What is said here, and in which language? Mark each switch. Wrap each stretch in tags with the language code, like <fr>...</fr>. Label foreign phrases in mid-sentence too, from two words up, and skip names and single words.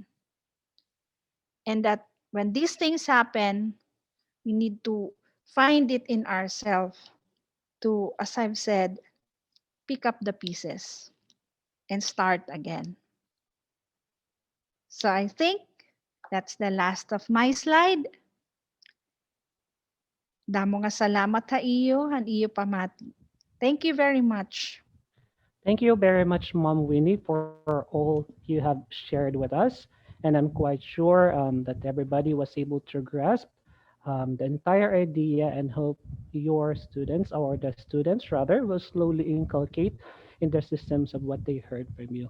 <en>And that when these things happen, we need to find it in ourselves to, as I've said, pick up the pieces and start again. So I think that's the last of my slide.</en> <war>Damo nga salamat sa iyo, han iyo pamati.</war> <en>Thank you very much. Thank you very much, Mom Winnie, for all you have shared with us. And I'm quite sure that everybody was able to grasp the entire idea and hope your students, or the students rather, will slowly inculcate in their systems of what they heard from you.</en>